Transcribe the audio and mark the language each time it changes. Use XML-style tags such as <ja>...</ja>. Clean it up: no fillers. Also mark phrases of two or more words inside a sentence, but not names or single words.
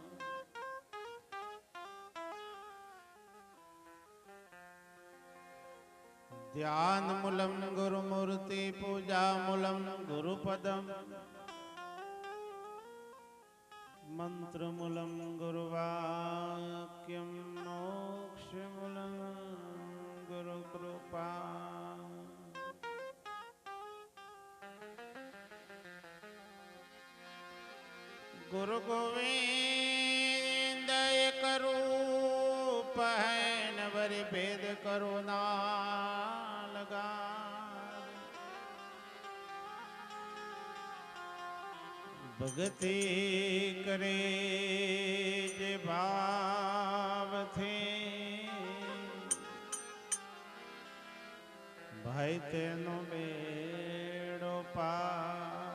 <sa>ध्यान मूलम गुरुमूर्ति पूजा मूलम गुरुपदम मंत्र मूलम गुरुवाक्यम मोक्ष मूलम गुरु कृपा।</sa> <hi>गुरु गोविंद एक रूप है नवर भेद करो ना लगा।</hi> <gu>ભગતિ કરે જે ભાવ થે ભાઈ તેનો બેડો પાર।</gu>